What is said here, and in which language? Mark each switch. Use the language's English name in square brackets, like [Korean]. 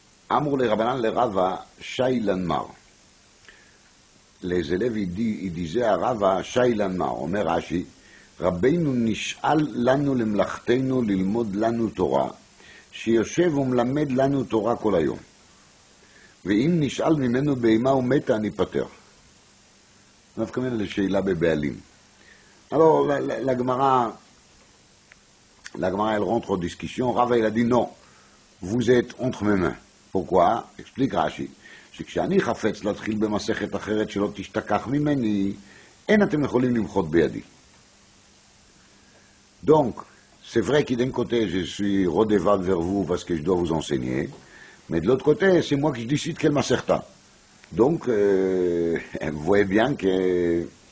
[Hebrew] Amr le Rabbanan le Rava, Shailan Mar. [French] Les élèves, ils disaient à Rava, [Hebrew] Shailan Mar, Omer Rashi, Rabbeinu nish'al lanu lemlachtenu lilmod lanu Torah, שיושב ומלמד לנו תורה כל היום. ואם נשאל ממנו בהמה ומתה, אני פטר. נפקא מינה לשאלה בבעלים. [French] Alors, la Gemara, elle rentre en discussion. Rava, il a dit non, vous êtes entre mes mains. Pourquoi? Explique Rashi. [Hebrew] שכשאני חפץ להתחיל במסכת אחרת שלא תשתכח ממני, אין אתם יכולים למחות בידי. [French] Donc, c'est vrai que d'un côté, je suis redevable vers vous parce que je dois vous enseigner, mais de l'autre côté, c'est moi qui décide quelle maserta. Donc, vous voyez bien que...